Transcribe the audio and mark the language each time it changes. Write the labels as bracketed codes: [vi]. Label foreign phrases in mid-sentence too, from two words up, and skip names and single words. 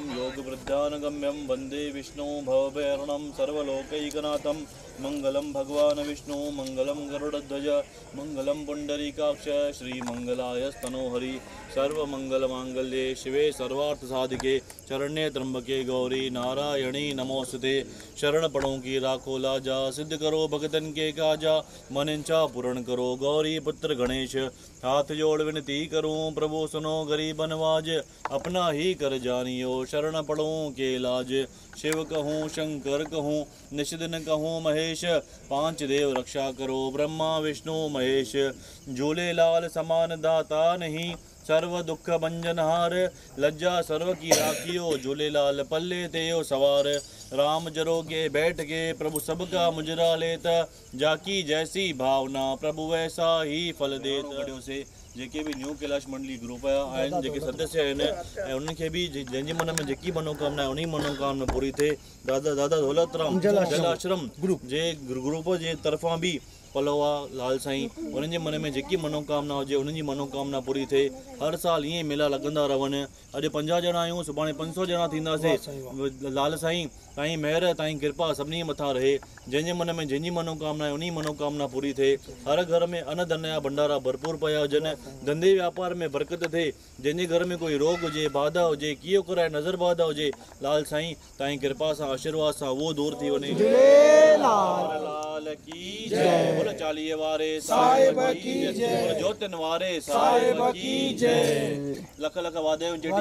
[sa] योगवृद्धानगम्यं वन्दे विष्णु भवभयहरणं सर्वलोकैकनाथं मंगलं भगवान् विष्णु मंगलं गरुडध्वज मंगलं पुंडरीकाक्ष श्रीमंगलायस्तनोहरि सर्वमंगलमांगल्ये शिवे सर्वार्थसाधिके शरण्ये त्र्यंबके गौरी नारायणी नमोस्तुते। [hi] शरण पड़ों की राखो लाजा सिद्ध करो भगतन के काजा मन इच्छा पूर्ण करो गौरी पुत्र गणेश। हाथ जोड़ विनती करूं प्रभु सुनो गरीब नवाज अपना ही कर जानियो शरण पड़ों के लाज। शिव कहूँ शंकर कहूँ निषिदिन कहूँ महेश पांच देव रक्षा करो ब्रह्मा विष्णु महेश। झूले लाल समान दाता नहीं सर्व दुख भंजनहार लज्जा सर्व की राखियो झूलेलाल पल्ले तेयो सवार। राम जरो के बैठ के प्रभु सबका मुजरा लेता जाकी जैसी भावना प्रभु वैसा ही फल देता। [sd] से जेके भी न्यू कैलाश मंडली ग्रुप आहिनि जेके सदस्य आहिनि ऐं उन्हनि खे बि जंहिंजे मन में जेकी मनोकामना आहे उन मनोकामना पूरी थिए। दादा दौलतराम जल आश्रम जे ग्रुप जे तरफ़ां बि पलोवा लाल साईं उन्हनि जे मन में जेकी मनोकामना हुजे उन्हनि जी मनोकामना पूरी थिए। हर साल ईअं मेला लॻंदा रहनि। अॼु 50 ॼणा आहियूं सुभाणे 500 ॼणा थींदासीं। लाल साईं ताईं महिर ताईं कृपा सभिनी मथां रहे। जंहिंजे मन में जंहिंजी मनोकामना आहे उन मनोकामना पूरी थिए। हर घर में अन्न धन जा भंडारा भरपूर पिया हुजनि। धंधे वापार में बरकत थिए। जंहिंजे घर में कोई रोग हुजे बाधा हुजे कीअं कराए नज़र बाधा हुजे लाल साईं ताईं कृपा सां आशीर्वाद सां उहो दूर थी वञे। [hi] लाल की जय। बोल चालीहे वारे साहिब की जय। बोल ज्योतिन वारे साहिब की जय। [sd] लख लख वादे